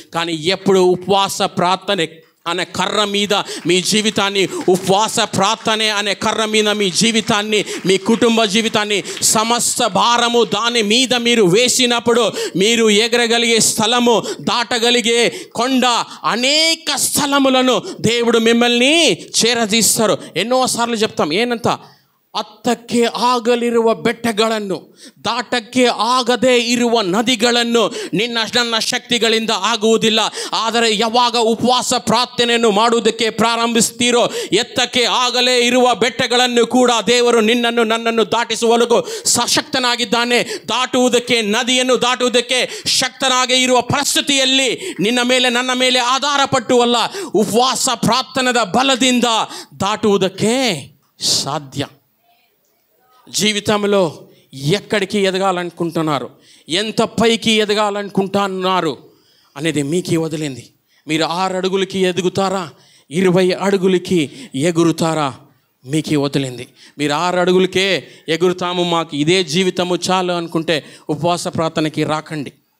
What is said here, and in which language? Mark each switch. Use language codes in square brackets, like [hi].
[te] కానీ ఎప్పుడు ఉపవాస ప్రార్థన అనే కర్ర మీద మీ జీవితాన్ని, ఉపవాస ప్రార్థన అనే కర్ర మీద మీ జీవితాన్ని, మీ కుటుంబ జీవితాన్ని, సమస్త భారము దాని మీద మీరు వేసినప్పుడు మీరు ఎగరగలిగే స్థలము, దాటగలిగే కొండ, అనేక స్థలములను దేవుడు మిమ్మల్ని చేరదీస్తారు. ఎన్నోసార్లు చెప్తాం, [kn] ಏನಂತ ಹತ್ತಕ್ಕೆ ಆಗಲಿರುವ ಬೆಟ್ಟಗಳನ್ನು, ದಾಟಕ್ಕೆ ಆಗದೇ ಇರುವ ನದಿಗಳನ್ನು ನನ್ನ ಶಕ್ತಿಗಳಿಂದ ಆಗುವುದಿಲ್ಲ. ಆದರೆ ಯಾವಾಗ ಉಪವಾಸ ಪ್ರಾರ್ಥನೆಯನ್ನು ಮಾಡುವುದಕ್ಕೆ ಪ್ರಾರಂಭಿಸ್ತೀರೋ, ಎತ್ತಕ್ಕೆ ಆಗಲೇ ಇರುವ ಬೆಟ್ಟಗಳನ್ನು ಕೂಡ ದೇವರು ನಿನ್ನನ್ನು ನನ್ನನ್ನು ದಾಟಿಸುವವರೆಗೂ ಸಶಕ್ತನಾಗಿದ್ದಾನೆ. ದಾಟುವುದಕ್ಕೆ, ನದಿಯನ್ನು ದಾಟುವುದಕ್ಕೆ ಶಕ್ತನಾಗಿ ಇರುವ ಪರಿಸ್ಥಿತಿಯಲ್ಲಿ ನಿನ್ನ ಮೇಲೆ, ನನ್ನ ಮೇಲೆ ಆಧಾರಪಟ್ಟು ಅಲ್ಲ, ಉಪವಾಸ ಪ್ರಾರ್ಥನೆಯ ಬಲದಿಂದ ದಾಟುವುದಕ್ಕೆ సాధ్య. [te] జీవితంలో ఎక్కడికి ఎదగాలనుకుంటున్నారు, ఎంత పైకి ఎదగాలనుకుంటున్నారు అనేది మీకే వదిలింది. మీరు 6 అడుగులకి ఎదుగుతారా, 20 అడుగులకి ఎగురుతారా, మీకే వదిలింది. మీరు 6 అడుగులకే ఎగురుతాము, మాకు ఇదే జీవితము చాలు అనుకుంటే ఉపవాస ప్రార్థనకి రాకండి.